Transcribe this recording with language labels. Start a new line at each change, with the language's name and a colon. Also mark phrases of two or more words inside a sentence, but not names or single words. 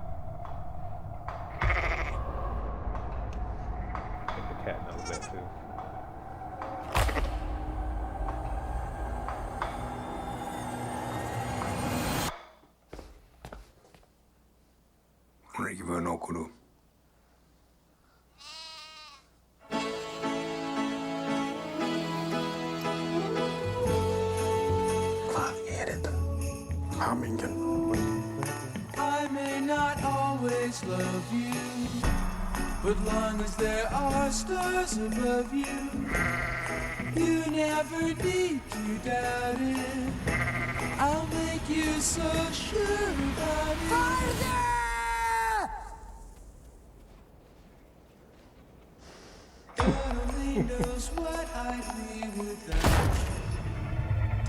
English: I think the cat knows that too.
Icelandic: Hún ekki vön okkur nú. Hvað þetta? Hamingjan.
English: I may not always love you, but long as there are stars above you, you never need to doubt it. I'll make you so sure about it. Farther! God only knows what I'd be without you.